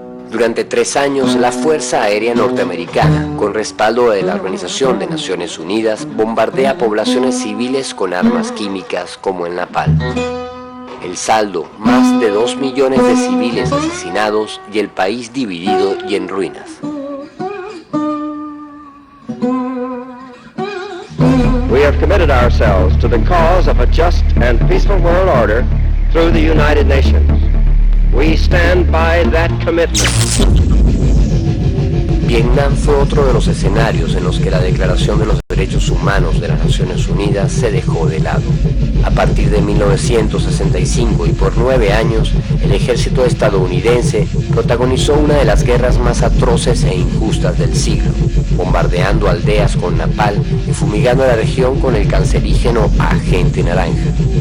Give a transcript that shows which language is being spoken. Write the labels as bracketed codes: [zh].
[es] Durante 3 años, la Fuerza Aérea Norteamericana, con respaldo de la Organización de Naciones Unidas, bombardea poblaciones civiles con armas químicas como el napalm. El saldo, más de 2 millones de civiles asesinados y el país dividido y en ruinas. [en] We have committed ourselves to the cause of a just and peaceful world order through the United Nations. We stand by that commitment. [es] Vietnam fue otro de los escenarios en los que la Declaración de los Derechos Humanos de las Naciones Unidas se dejó de lado. A partir de 1965 y por 9 años, el ejército estadounidense protagonizó una de las guerras más atroces e injustas del siglo, bombardeando aldeas con napalm y fumigando la región con el cancerígeno Agente Naranja.